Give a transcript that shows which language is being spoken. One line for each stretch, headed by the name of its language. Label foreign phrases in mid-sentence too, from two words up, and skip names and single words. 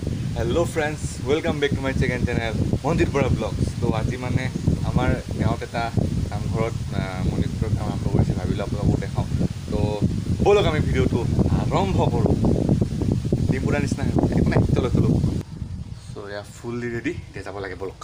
English: hello friends welcome back to my second channel মন্দিৰ বৰা ব্লগছ।
Assamese: তো আজি মানে আমাৰ গাঁৱত এটা নামঘৰত মণিপুৰৰ কাম আৰম্ভ কৰিছে, ভাবিলোঁ আপোনালোকক দেখাওঁ। তো ব'লক আমি ভিডিঅ'টো আৰম্ভ কৰোঁ। ডিম্পুৰা নিচিনা একো নাই,
Hindi: चलो चलो।
Assamese: চ' এয়া
English: fully ready,
Assamese: এতিয়া যাব লাগে, ব'লক।